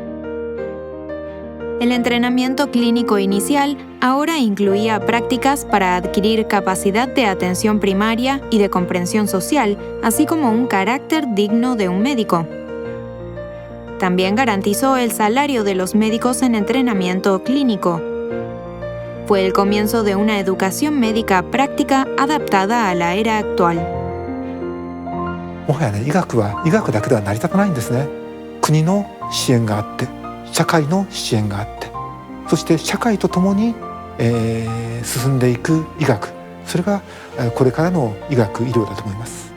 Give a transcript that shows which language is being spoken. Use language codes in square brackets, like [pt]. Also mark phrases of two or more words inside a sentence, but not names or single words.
[es] El entrenamiento clínico inicial ahora incluía prácticas para adquirir capacidad de atención primaria y de comprensión social, así como un carácter digno de un médico. También garantizó el salario de los médicos en entrenamiento clínico. Fue el comienzo de una educación médica práctica adaptada a la era actual. [ja] もはやね、医学は医学だけでは成り立たないんですね。国の支援があって、社会の支援があって、そして社会とともに、進んでいく医学、それがこれからの医学医療だと思います。